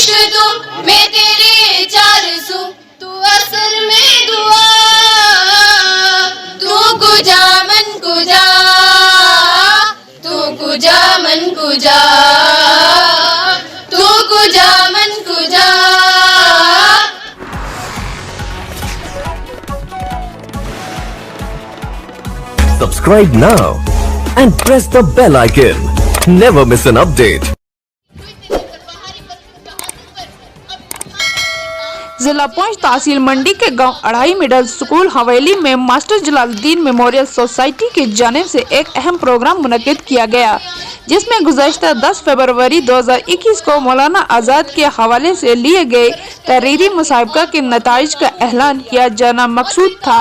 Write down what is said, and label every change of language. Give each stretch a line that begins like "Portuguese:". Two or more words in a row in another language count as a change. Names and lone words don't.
Urdu: تو میں تیرے چار سو تو اثر میں دعا
Persian: تو کجا من کجا تو کجا من کجا تو کجا من کجا.
English: Subscribe now and press the bell icon. Never miss an update.
Urdu: ضلع پونچھ تحصیل منڈی کے گاؤں اڑائی مڈل اسکول حویلی میں ماسٹر جلال الدین میموریل سوسائٹی کی جانب سے ایک اہم پروگرام منعقد کیا گیا، جس میں گزشتہ 10 فروری 2021 کو مولانا آزاد کے حوالے سے لیے گئے تحریری مسابقہ کے نتائج کا اعلان کیا جانا مقصود تھا.